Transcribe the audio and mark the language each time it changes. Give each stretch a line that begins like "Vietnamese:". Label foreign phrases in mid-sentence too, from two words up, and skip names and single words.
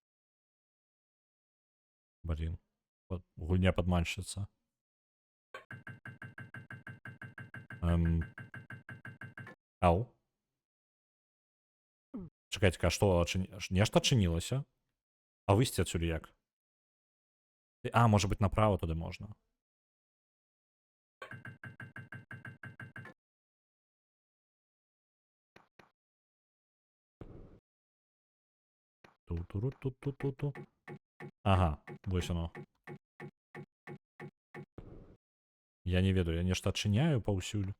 Belarusian: Блин. Гульня падманшчыца. Ау. Чакайце, а што, нешта адчынілася? А выйсці адсюль як? А, можа быць, направо туды можна. Ту-ту-ру-ту-ту-ту-ту. Ага, вось оно. Я не ведаю, я нешта адчыняю паўсюль.